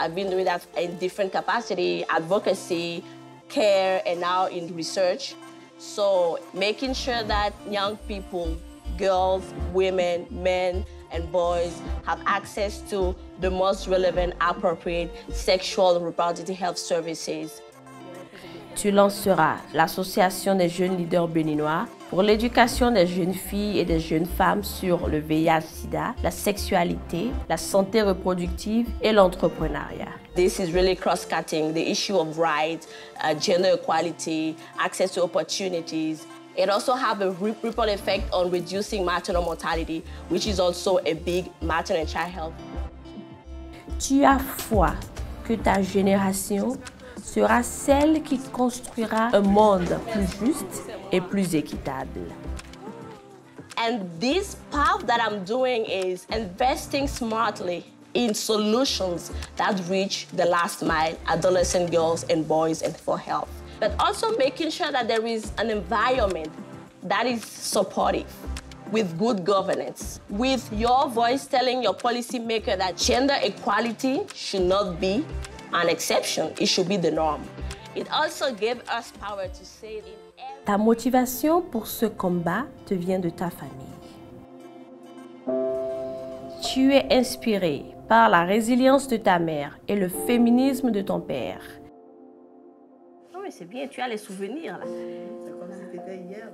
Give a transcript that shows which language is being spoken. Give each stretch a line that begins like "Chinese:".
English: I've been doing that in different capacity, advocacy, care, and now in research. So making sure that young people, girls, women, men, and boys have access to the most relevant, appropriate sexual and reproductive health services.
French: Tu lanceras l'Association des jeunes leaders béninois pour l'éducation des jeunes filles et des jeunes femmes sur le VIH/SIDA, la sexualité, la santé reproductive et l'entrepreneuriat.
English: This is really cross-cutting the issue of rights, gender equality, access to opportunities. It also has a ripple effect on reducing maternal mortality, which is also a big maternal and child health.
French: Tu as foi que ta génération sera celle qui construira un monde plus juste et plus équitable.
English: And this path that I'm doing is investing smartly in solutions that reach the last mile, adolescent girls and boys, and for health. But also making sure that there is an environment that is supportive, with good governance, with your voice telling your policymaker that gender equality should not be an exception, it should be the norm. It also gave us power to say it in every...
French: Ta motivation pour ce combat te vient de ta famille. Tu es inspiré par la résilience de ta mère et le féminisme de ton père. Oh, mais c'est bien, tu as les souvenirs là. C'est comme si c'était hier.